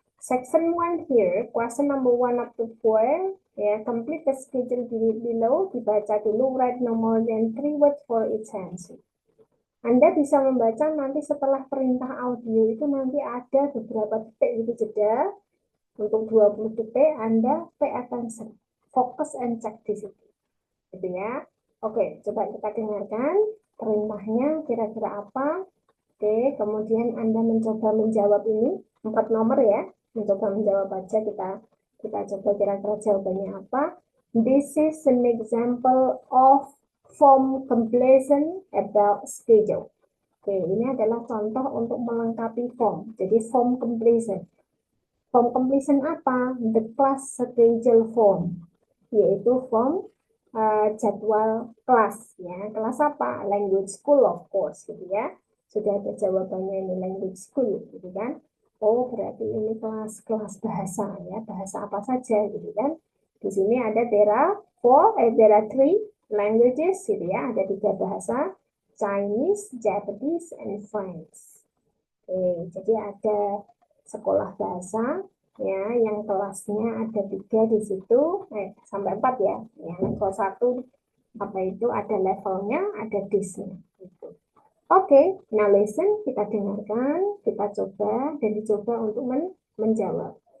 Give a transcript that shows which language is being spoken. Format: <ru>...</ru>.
<en>Section 1 here, question number 1 up to 4. Ya, complete the schedule below,</en> <id>dibaca dulu,</id> <en>write no more than 3 words for each answer.</en> <id>Anda bisa membaca nanti setelah perintah audio itu nanti ada beberapa detik gitu jeda. Untuk 20 detik Anda</id> <en>pay attention,</en> <id>fokus</id> <en>and check</en> <id>di situ. Gitu ya. Oke, coba kita dengarkan perintahnya kira-kira apa. Oke, kemudian Anda mencoba menjawab ini 4 nomor ya. Mencoba menjawab aja, kita coba kira-kira jawabannya apa.</id> <en>This is an example of form completion about schedule.</en> <id>Oke, ini adalah contoh untuk melengkapi form. Jadi form completion. Form completion apa?</id> <en>The class schedule form,</en> <id>yaitu form jadwal kelas ya. Kelas apa?</id> <en>Language school of course,</en> <id>gitu ya. Sudah ada jawabannya, ini</id> <en>language school,</en> <id>gitu kan. Oh, berarti ini kelas bahasa ya. Bahasa apa saja, gitu kan. Di sini ada</id> <en>there are 3 languages,</en> <id>gitu ya. Ada 3 bahasa.</id> <en>Chinese, Japanese, and French.</en> <id>Oke, jadi ada sekolah bahasa ya yang kelasnya ada 3 di situ, sampai 4 ya. Ya, level 1 apa itu ada levelnya, ada disnya gitu. Oke,</id> <en>now listen,</en> <id>kita dengarkan, kita coba dan dicoba untuk menjawab.</id>